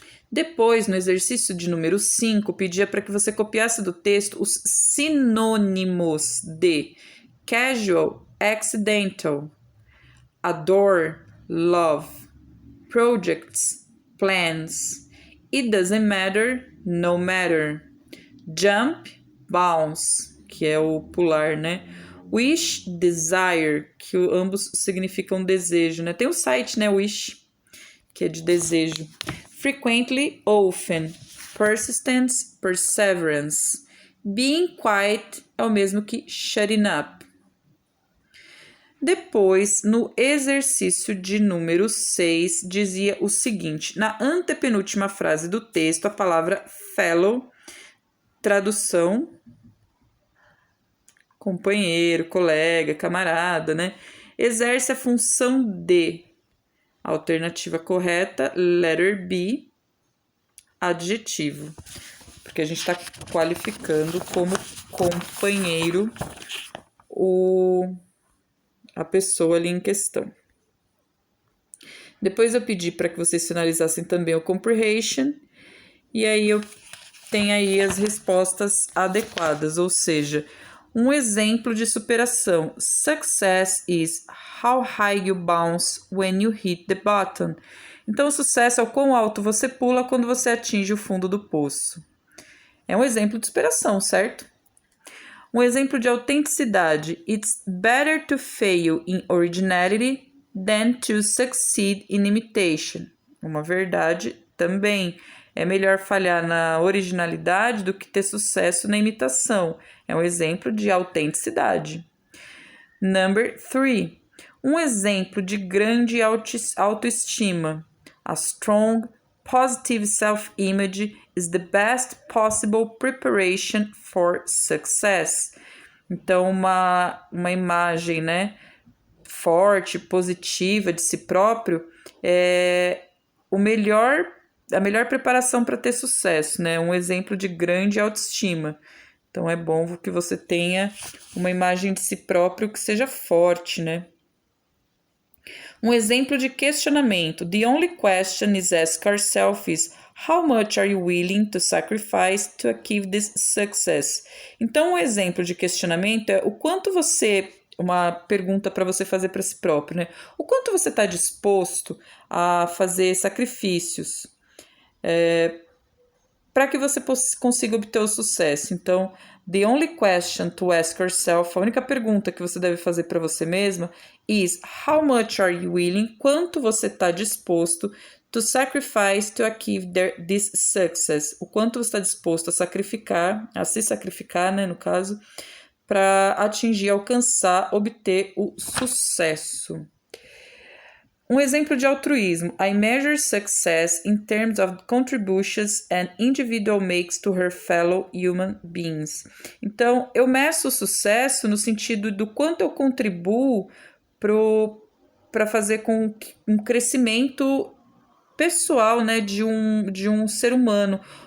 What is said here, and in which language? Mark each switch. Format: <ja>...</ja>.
<pt>Depois, no exercício de número 5, pedia para que você copiasse do texto os sinônimos de</pt> <en>casual, accidental, adore, love, projects, plans, it doesn't matter, no matter, jump, bounce,</en> <pt>que é o pular, né?</pt> <en>Wish, desire,</en> <pt>que ambos significam desejo, né? Tem um site, né, Wish, que é de desejo.</pt> <en>frequently, often. Persistence, perseverance. Being quiet</en> <pt>é o mesmo que</pt> <en>shutting up.</en> <pt>Depois, no exercício de número 6, dizia o seguinte: na antepenúltima frase do texto, a palavra fellow, tradução, companheiro, colega, camarada, né? Exerce a função de. Alternativa correta,</pt> <en>letter B,</en> <pt>adjetivo. Porque a gente está qualificando como companheiro a pessoa ali em questão. Depois eu pedi para que vocês finalizassem também o comprehension, e aí eu tenho aí as respostas adequadas, ou seja, um exemplo de superação.</pt> <en>Success is how high you bounce when you hit the bottom.</en> <pt>Então, o sucesso é o quão alto você pula quando você atinge o fundo do poço. É um exemplo de superação, certo? Um exemplo de autenticidade.</pt> <en>It's better to fail in originality than to succeed in imitation.</en> <pt>Uma verdade também. É melhor falhar na originalidade do que ter sucesso na imitação. É um exemplo de autenticidade.</pt> <en>Number 3.</en> <pt>Um exemplo de grande autoestima.</pt> <en>A strong, positive self-image is the best possible preparation for success.</en> <pt>Então, uma imagem, né, forte, positiva de si próprio é a melhor preparação para ter sucesso, né? Um exemplo de grande autoestima. Então, é bom que você tenha uma imagem de si próprio que seja forte, né? Um exemplo de questionamento.</pt> <en>The only question is ask ourselves is how much are you willing to sacrifice to achieve this success?</en> <pt>Então, um exemplo de questionamento é o quanto você... Uma pergunta para você fazer para si próprio, né? O quanto você está disposto a fazer sacrifícios para que você consiga obter o sucesso. Então,</pt> <en>the only question to ask yourself,</en> <pt>a única pergunta que você deve fazer para você mesma</pt> <en>is how much are you willing?</en> <pt>Quanto você está disposto</pt> <en>to sacrifice to achieve this success?</en> <pt>O quanto você está disposto a se sacrificar, né, no caso, para atingir, alcançar, obter o sucesso. Um exemplo de altruísmo.</pt> <en>I measure success in terms of contributions an individual makes to her fellow human beings.</en> <pt>Então, eu meço o sucesso no sentido do quanto eu contribuo para fazer com um crescimento pessoal, né, de um ser humano.</pt>